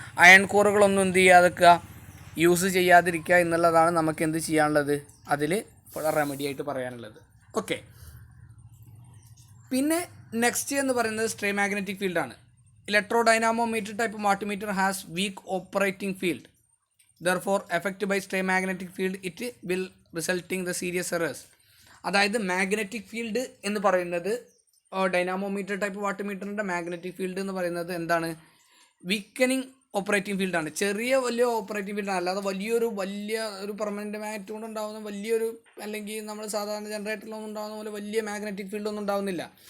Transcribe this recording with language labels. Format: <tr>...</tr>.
<ml>Iron കോറുകളൊന്നും എന്ത് ചെയ്യാതിരിക്കുക, use ചെയ്യാതിരിക്കുക എന്നുള്ളതാണ് നമുക്ക് എന്ത് ചെയ്യാനുള്ളത്? അതിൽ റെമഡി ആയിട്ട് പറയാനുള്ളത്. ഓക്കെ, പിന്നെ നെക്സ്റ്റ് എന്ന് പറയുന്നത് സ്ട്രേ മാഗ്നറ്റിക് ഫീൽഡാണ്.</ml> <en>Electro dynamometer type watt meter has weak operating field. Therefore, affected by stray magnetic field, it will resulting the serious errors.</en> <ml>അതായത് മാഗ്നറ്റിക് ഫീൽഡ് എന്ന് പറയുന്നത് ഡൈനാമോമീറ്റർ ടൈപ്പ് വാട്ട് മീറ്ററിൻ്റെ മാഗ്നറ്റിക് ഫീൽഡ് എന്ന് പറയുന്നത് എന്താണ്? വീക്കനിങ് ഓപ്പറേറ്റിംഗ് ഫീൽഡാണ്, ചെറിയ വലിയ ഓപ്പറേറ്റിംഗ് ഫീൽഡാണ്. അല്ലാതെ വലിയ ഒരു പെർമനൻറ്റ് മാഗ്നറ്റ് കൊണ്ട് ഉണ്ടാകുന്ന വലിയൊരു, അല്ലെങ്കിൽ നമ്മൾ സാധാരണ ജനറേറ്ററിലൊന്നും ഉണ്ടാകുന്ന പോലെ വലിയ മാഗ്നറ്റിക് ഫീൽഡൊന്നും ഉണ്ടാകുന്നില്ല.</ml>